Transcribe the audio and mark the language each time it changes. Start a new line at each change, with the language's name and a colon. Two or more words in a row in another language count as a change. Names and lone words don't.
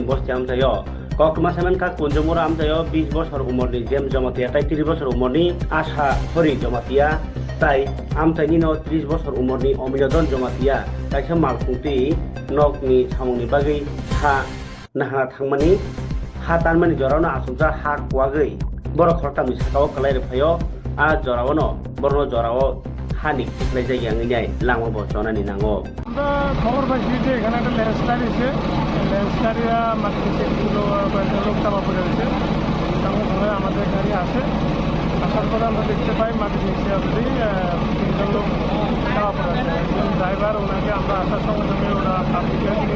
Kok Borok: बस्ति आमथायो कक्टमा सेमेनका कुंजमुरा आमथायो 20 बोसोर उमरनि जेम जमातिया ताइ 30 बोसोर उमरनि आशा हरि जमातिया ताइ आमथाइनि न 30 बोसोर उमरनि अमिलदन जमातिया ताइसा मालफुंति नकनि सामुंनि बागै हा नाहा थांमानि हा तानमानि जरावनो आसुमजा हा कुवागै बर खरटामनि साकाव कलाय फायो आ जरावनो बरनो जराव हानि किसनाय जायगाङै लाङो बचनानि नाङो
Bangla: খবর পাইছি যে এখানে একটা ল্যান্ডস্লাইড এসে ল্যান্ডস্লাইডটা মাত্র 6 কিলো লোক চাপা পড়ে রয়েছে তারপরে আমাদের গাড়ি আসে আসার পরে আমরা দেখতে পাই মাটির নিচে অলরেডি 3জন লোক চাপা পড়ে আছে একজন ড্রাইভার ওনাকে আমরা আসার সঙ্গে সঙ্গে ওরা পাবলিকে